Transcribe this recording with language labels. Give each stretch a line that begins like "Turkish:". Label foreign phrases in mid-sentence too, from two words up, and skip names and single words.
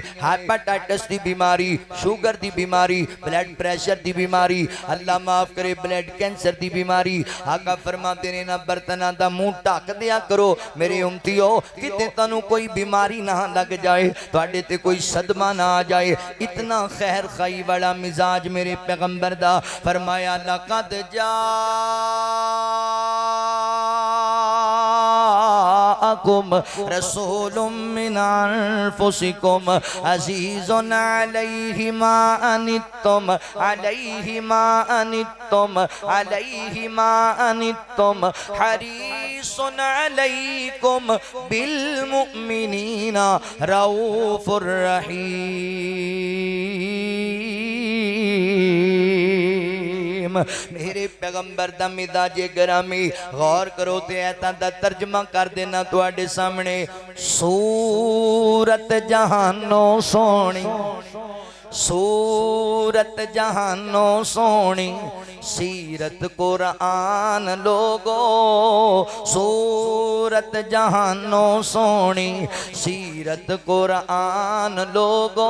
Punjabi: ਹੈਪੇਟਾਇਟਿਸ ਦੀ ਬੀਮਾਰੀ, ਸ਼ੂਗਰ ਦੀ ਬੀਮਾਰੀ,
English: blood pressure
Punjabi: ਦੀ ਬੀਮਾਰੀ, ਅੱਲਾਹ ਮਾਫ਼ ਕਰੇ
English: blood cancer
Punjabi: ਦੀ ਬੀਮਾਰੀ। ਆਕਾ ਫ਼ਰਮਾਂਦੇ ਨੇ ਨਾ ਬਰਤਨਾਂ ਦਾ ਮੂੰਹ ਢੱਕ ਦਿਆ ਕਰੋ ਮੇਰੇ ਉੱਮਤੀਓ, ਕਿਤੇ ਤਨੂੰ ਕੋਈ ਬੀਮਾਰੀ ਨਾ ਲੱਗ ਜਾਏ, ਤੁਹਾਡੇ ਤੇ ਕੋਈ ਸਦਮਾ ਨਾ ਆ ਜਾਏ। ਇਤਨਾ ਖ਼ੈਰ ਖ਼ਾਹੀ ਵਾਲਾ ਮਿਜ਼ਾਜ ਮੇਰੇ ਪੈਗ਼ੰਬਰ ਦਾ।
Arabic: फरमाया لَقَدْ جَاءَكُمْ رَسُولٌ مِنْ أَنْفُسِكُمْ عَزِيزٌ عَلَيْهِ مَا عَنِتُّمْ عَلَيْهِ مَا عَنِتُّمْ عَلَيْهِ مَا عَنِتُّمْ حَرِيصٌ عَلَيْكُمْ بِالْمُؤْمِنِينَ رَءُوفٌ رَحِيمٌ.
Punjabi: ਮੇਰੇ ਪੈਗ਼ੰਬਰ ਦਾ ਮਿਜ਼ਾਜੇ ਗਰਾਮੀ ਗ਼ੌਰ ਕਰੋ ਤੇ ਐਤਾ ਦਾ ਤਰਜਮਾ ਕਰ ਦੇਣਾ ਤੁਹਾਡੇ ਸਾਮ੍ਹਣੇ। ਸੂਰਤੁਲ ਸੂਰਤ ਜਹਾਨੋਂ ਸੋਹਣੀ, ਸੂਰਤ ਜਹਾਨੋਂ ਸੋਹਣੀ, ਸੀਰਤ ਕੁਰਾਨ ਲੋਕੋ, ਸੂਰਤ ਜਹਾਨੋਂ ਸੋਹਣੀ, ਸੀਰਤ ਕੁਰਾਨ ਲੋਕੋ।